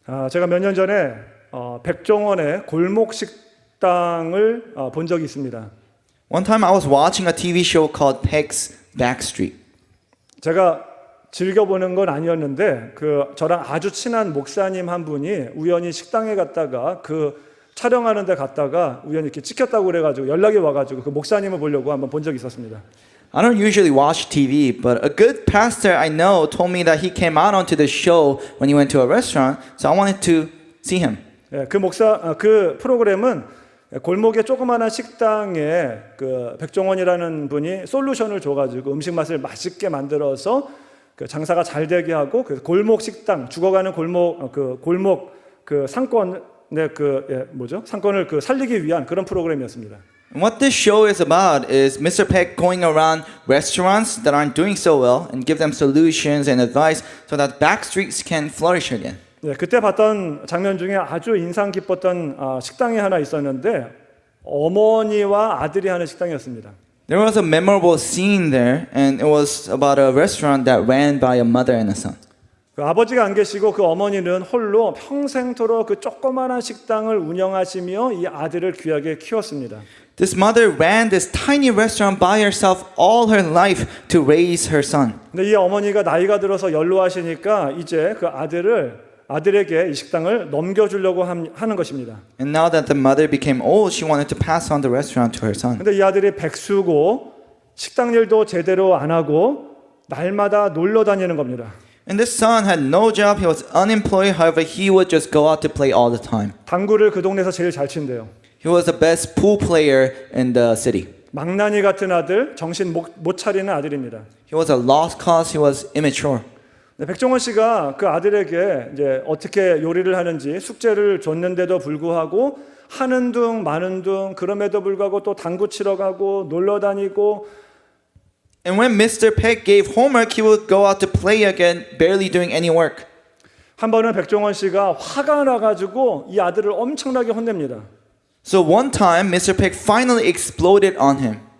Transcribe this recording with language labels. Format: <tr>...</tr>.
<ko>제가 몇 년 전에 백종원의 골목 식당을 본 적이 있습니다.</ko> <en>One time I was watching a TV show called Peg's Backstreet.</en> <ko>제가 즐겨보는 건 아니었는데 저랑 아주 친한 목사님 한 분이 우연히 식당에 갔다가 촬영하는 데 갔다가 우연히 이렇게 찍혔다고 그래가지고 연락이 와가지고 그 목사님을 보려고 한번 본 적이 있었습니다.</ko> <en>I don't usually watch TV, but a good pastor I know told me that he came out onto the show when he went to a restaurant, so I wanted to see him.</en> <ko>예, 그 프로그램은 골목의 조그마한 식당에 백종원이라는 분이 솔루션을 줘가지고 음식 맛을 맛있게 만들어서 장사가 잘 되게 하고 골목 식당 죽어가는 골목 상권의 상권을 살리기 위한 그런 프로그램이었습니다.</ko> <en>And what this show is about is Mr. Peck going around restaurants that aren't doing so well and give them solutions and advice so that backstreets can flourish again.</en> <ko>네, 그때 봤던 장면 중에 아주 인상 깊었던 식당이 하나 있었는데 어머니와 아들이 하는 식당이었습니다.</ko> <en>There was a memorable scene there, and it was about a restaurant that ran by a mother and a son.</en> <ko>그 아버지가 안 계시고 그 어머니는 홀로 평생토록 그 조그마한 식당을 운영하시며 이 아들을 귀하게 키웠습니다.</ko> <en>This mother ran this tiny restaurant by herself all her life to raise her son.</en> <ko>근데 이 어머니가 나이가 들어서 연로하시니까 이제 그 아들에게 이 식당을 넘겨주려고 하는 것입니다.</ko> <en>And now that the mother became old, she wanted to pass on the restaurant to her son.</en> <ko>근데 이 아들이 백수고 식당 일도 제대로 안 하고 날마다 놀러 다니는 겁니다.</ko> <en>And this son had no job, he was unemployed, however, he would just go out to play all the time.</en> <ko>당구를 그 동네에서 제일 잘 친대요.</ko> <en>He was the best pool player in the city.</en> <ko>망나니 같은 아들, 정신 못 차리는 아들입니다.</ko> <en>He was a lost cause, he was immature.</en> <ko>네, 백종원 씨가 그 아들에게 이제 어떻게 요리를 하는지 숙제를 줬는데도 불구하고 하는 둥 마는 둥 그럼에도 불구하고 또 당구 치러 가고 놀러 다니고</ko> <en>And when Mr. Peck gave homework, he would go out to play again, barely doing any work.</en> <ko>한 번은 백종원 씨가 화가 나가지고 이 아들을 엄청나게 혼냅니다.</ko> <en>So one time, Mr. Peck finally exploded on him.</en>